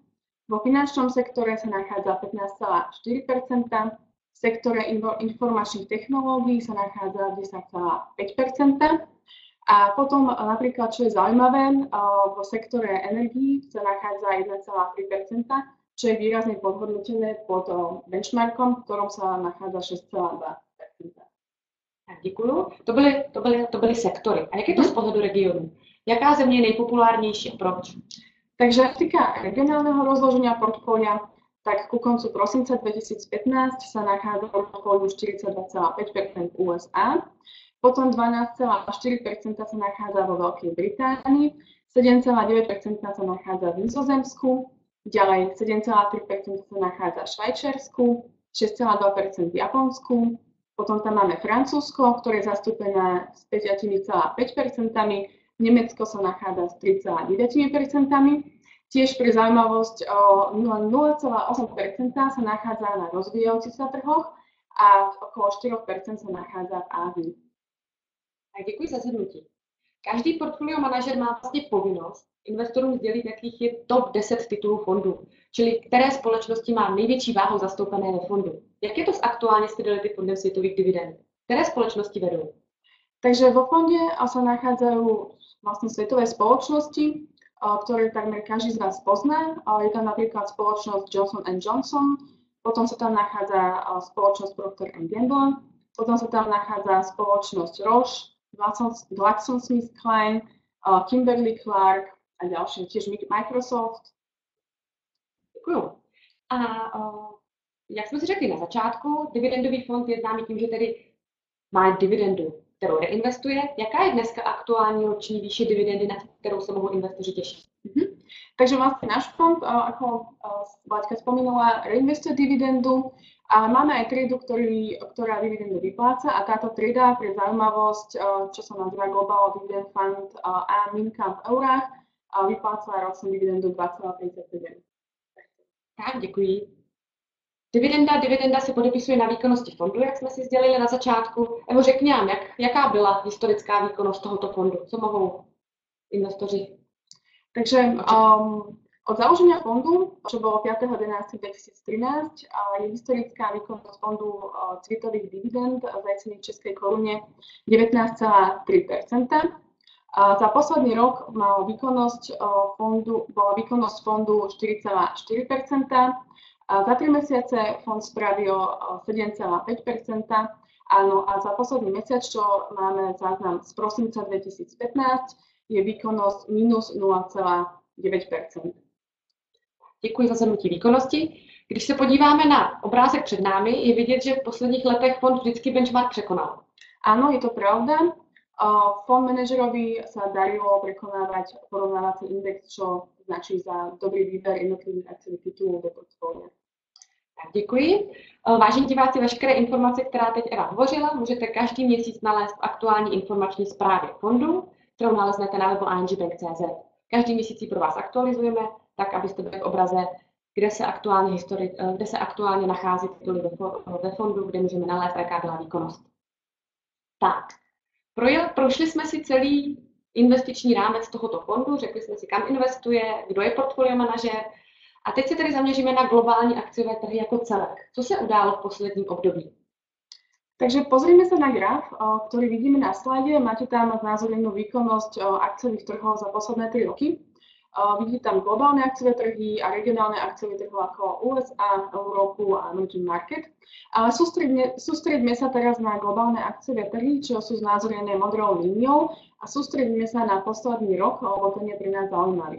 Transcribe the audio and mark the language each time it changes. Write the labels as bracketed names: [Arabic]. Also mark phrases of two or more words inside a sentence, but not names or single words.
[Slovak] Vo finančnom sektore sa nachádza 15,4%, v sektore informačných technológií sa nachádza 10,5%. A potom napríklad, čo je zaujímavé, vo sektore energií sa nachádza 1,3%, čo je výrazne podhodnotené pod benchmarkom, v ktorom sa nachádza 6,2%. [Czech] Tak děkuju. To byly sektory. A jak je to z pohledu regionu? Jaká země je nejpopulárnější a proč? [Slovak] Takže čo sa týka regionálneho rozloženia portfólia, tak ku koncu prosinca 2015 sa nachádza v portfóliu 42,5% USA, potom 12,4% sa nachádza vo Veľkej Británii, 7,9% sa nachádza v Nizozemsku, ďalej 7,3% sa nachádza v Švajčiarsku, 6,2% v Japonsku, potom tam máme Francúzsko, ktoré je zastúpené s 5,5%, Nemecko sa nachádza s 3,9%, tiež pre zaujímavosť 0,8% sa nachádza na rozvíjajúcich sa trhoch a okolo 4% sa nachádza v Ázii. [Czech] Tak děkuji za shrnutí. Každý portfolio manažer má vlastně povinnost investorům sdělit, jakých je top 10 titulů fondu, čili které společnosti má největší váhu zastoupené ve fondu. Jak je to s aktuálně s Fidelity fondem světových dividend? Které společnosti vedou? [Slovak] Takže vo fonde sa nachádzajú vlastne svetové spoločnosti, ktoré takmer každý z vás pozná. Je tam napríklad spoločnosť Johnson & Johnson, potom sa tam nachádza spoločnosť Procter & Gamble, potom sa tam nachádza spoločnosť Roche, GlaxoSmithKline, Kimberly-Clark a ďalšie, tiež Microsoft. [Czech] Děkuju. A jak jsme si řekli na začátku, dividendový fond je známý tím, že tedy má dividendu, kterou reinvestuje. Jaká je dneska aktuální roční výše dividendy, na kterou se mohou investoři těšit? [Slovak] Takže vlastne náš fond, ako Vláďka spomínala, reinvestuje dividendu a máme aj triedu, ktorá dividendu vypláca a táto trieda pre zaujímavosť, čo sa nazýva Global Dividend Fund a Mincam v eurách, vypláca ročnú dividendu 2,37. [Czech] Tak, děkuji. Dividenda se podepisuje na výkonnosti fondu, jak jsme si sdělili na začátku. Evo, řekni nám, jaká byla historická výkonnost tohoto fondu? Co mohou investoři? [Slovak] Takže od založenia fondu, čo bolo 5.11.2013, je historická výkonnosť fondu citových dividend zajesených v českej korune 19,3%. Za posledný rok bola výkonnosť fondu 4,4%. Za 3 mesiace fond spravil 7,5%. Áno, a za posledný mesiac, čo máme záznam z prosinca 2015, je výkonnosť minus 0,9%. [Czech] Děkuji za shrnutí výkonnosti. Když se podíváme na obrázek před námi, je vidět, že v posledních letech fond vždycky benchmark překonal. [Slovak] Áno, je to pravda. Fond manažerovi sa darilo prekonávať porovnávací index, čo značí za dobrý výber jednotlivých akciových titulů do portfólia. [Czech] Tak děkuji. Vážení diváci, veškeré informace, která teď Eva hovořila, můžete každý měsíc nalézt v aktuální informační zprávě fondu, kterou naleznete na webu ingbank.cz. Každý měsíc ji pro vás aktualizujeme, tak abyste byli v obraze, kde se aktuálně nachází tituly ve fondu, kde můžeme nalézt, jaká byla výkonnost. Tak, prošli jsme si celý investiční rámec tohoto fondu, řekli jsme si, kam investuje, kdo je portfolio manažer. A teď se tedy zaměříme na globální akciové trhy jako celek. Co se událo v posledním období? [Slovak] Takže pozrime sa na graf, ktorý vidíme na slajde. Máte tam znázornenú výkonnosť akciových trhov za posledné 3 roky. Vidíte tam globálne akciové trhy a regionálne akciové trhy ako USA, Európu a [English] emerging market. [Slovak] Ale sústredíme sa teraz na globálne akciové trhy, čo sú znázornené modrou líniou a sústredíme sa na posledný rok, lebo ten je pre nás zaujímavý.